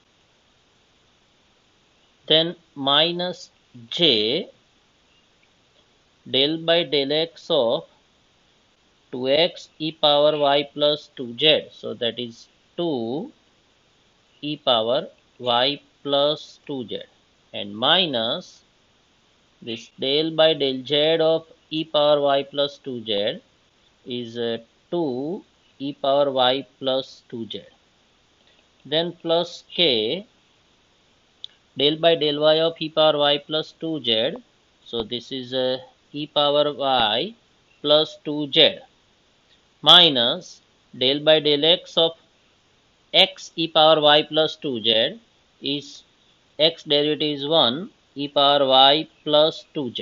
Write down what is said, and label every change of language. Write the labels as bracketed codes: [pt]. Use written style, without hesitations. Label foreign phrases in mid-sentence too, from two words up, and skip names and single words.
[en] Then minus j del by del x of 2x e power y plus 2z. So that is 2 e power y plus 2z and minus this del by del z of e power y plus 2z is 2 e power y plus 2z. Then plus k del by del y of e power y plus 2z. So this is e power y plus 2z minus del by del x of x e power y plus 2z is x derivative is 1 e power y plus 2z.